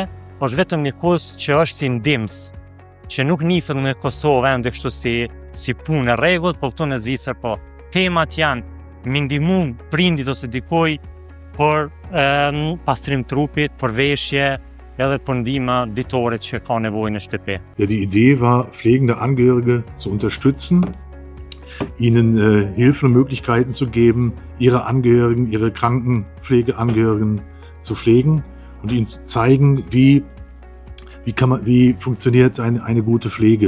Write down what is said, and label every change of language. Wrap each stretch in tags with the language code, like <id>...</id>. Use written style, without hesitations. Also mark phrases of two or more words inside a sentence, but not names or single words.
<sq>Është vetëm një kurs që është si ndihmës, që nuk nihet në Kosovë ende kështu si punë e rregullt, po këtu në Zvicër po. Temat janë me ndihmu prindit ose dikoj për pastrim trupit, për veshje, edhe për ndihma ditore që ka nevojë në shtëpi.</sq> <de>Ja, die Idee war, pflegende Angehörige zu unterstützen, ihnen Hilfen und Möglichkeiten zu geben, ihre Angehörigen, ihre Krankenpflegeangehörigen zu pflegen und ihnen zu zeigen, wie funktioniert eine gute Pflege.</de>